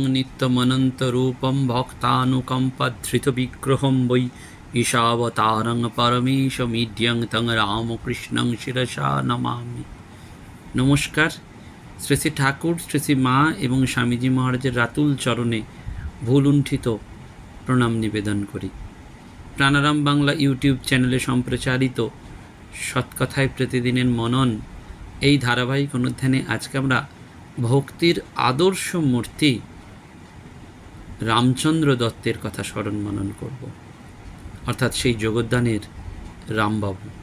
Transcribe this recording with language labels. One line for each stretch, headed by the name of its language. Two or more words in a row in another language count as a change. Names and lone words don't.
Sanskrit: नित्यमनन्तरूपं भक्तानुकम्पधृतविग्रहं वै ईशावतारं परमेशमीड्यं तं रामकृष्णं शिरसा नमामि।
Bangla: नमस्कार। শ্রী শ্রী ঠাকুর, শ্রী শ্রী মা এবং স্বামীজি মহারাজের রাতুল চরণে ভুলুণ্ঠিত প্রণাম নিবেদন করি। প্রাণারাম বাংলা ইউটিউব চ্যানেলে সম্প্রচারিত সৎকথায় প্রতিদিনের মনন এই ধারাবাহিক অনুধ্যানে আজকে আমরা ভক্তির আদর্শ মূর্তি রামচন্দ্র দত্তের কথা স্মরণ মনন করব, অর্থাৎ সেই জগদ্দানের রামবাবু।